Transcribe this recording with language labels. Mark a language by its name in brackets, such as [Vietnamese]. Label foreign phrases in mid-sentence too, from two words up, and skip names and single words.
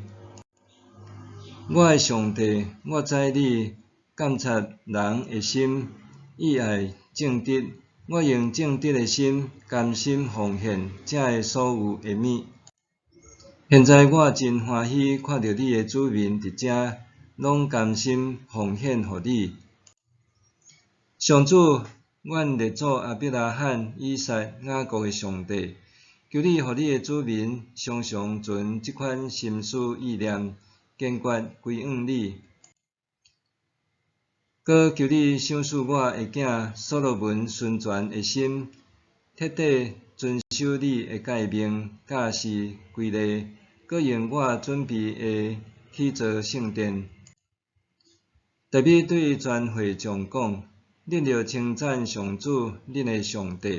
[Min Nan Chinese] 我的上帝，我知你监察人的心，意爱正直。我用正直的心，甘心奉献遮个所有的物。现在我真欢喜看到你的子民伫遮，拢甘心奉献互你。上主，阮列祖亚伯拉罕、以撒、雅各的上帝，求你互你的子民常常存即款心思意念，坚决归向你。搁求你赏赐我的囝所罗门顺全的心，彻底遵守你的诫命、教示、规例，搁用我准备的起造圣殿。大卫对全会众讲： 恁着称赞上主，恁的上帝。